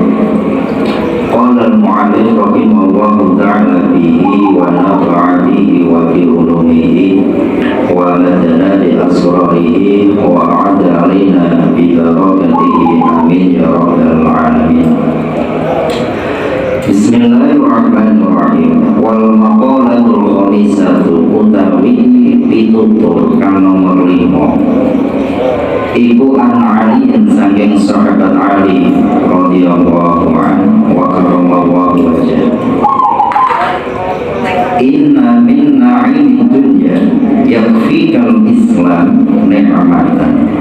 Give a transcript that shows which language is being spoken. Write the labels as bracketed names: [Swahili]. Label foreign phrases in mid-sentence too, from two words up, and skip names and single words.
[Arabic] قال المؤلف رحمه الله تعالى به ونفع به وبعلومه ومدنا بأسراره وأعد علينا ببركته آمين يا رب العالمين. بسم الله الرحمن الرحيم. والمقالة الخامسة [Javanese] utawi pitutur kang nomor 5 iku [Arabic] عن علي [Javanese] saking sahabat Ali [Arabic] رضي الله عنه وكرم الله وجهه. إن من نعيم الدنيا يكفيك الإسلام نعمة.